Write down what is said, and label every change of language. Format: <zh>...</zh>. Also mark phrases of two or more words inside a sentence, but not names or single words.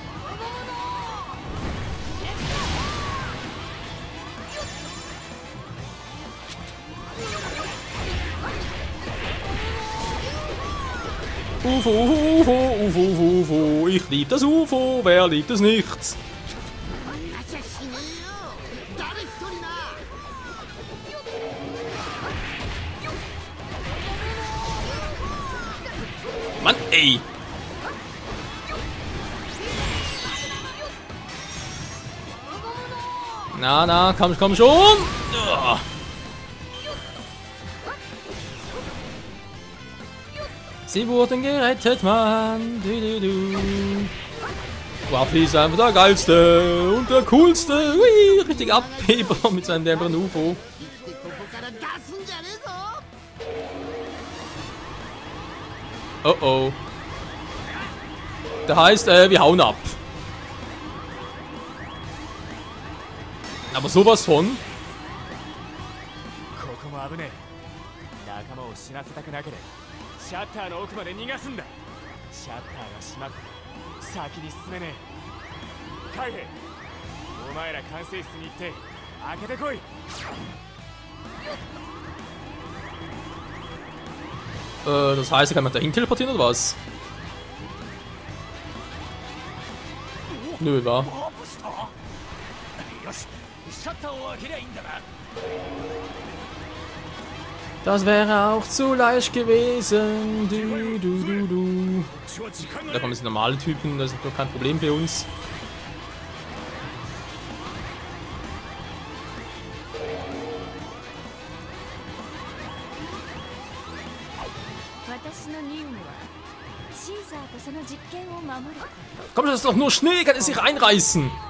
<de>UFO, UFO, UFO, UFO, UFO. Ich lieb das UFO, wer liebt es nicht?</de> <ja>こんなじゃ死ねえよ誰一人な</ja> <de>Mann, ey! Na, na, komm schon! Uah. Sie wurden gerettet, Mann! Du. Ruffy ist einfach der geilste und der coolste! Ui, richtig Abheber mit seinem dämmeren UFO.</de> <ja>生きてここから出すんじゃねえぞ</ja> <de>Oh oh. Das heißt, wir hauen ab. Aber sowas von.</de> <ja>ここも危ねえ。仲間を死なせたくなければシャッターの奥まで逃がすんだ。シャッターが閉まって先に進めねえ。海兵、お前ら管制室に行って開けてこい。</ja> <de>Das heißt, kann man dahin teleportieren oder was? Nö, war.</de> <ja>よしシャッターを開けりゃいいんだな</ja> <de>Das wäre auch zu leicht gewesen. Du. Da kommen jetzt normale Typen, das ist doch kein Problem für uns. Komm, das ist doch nur Schnee, kann es sich einreißen.</de>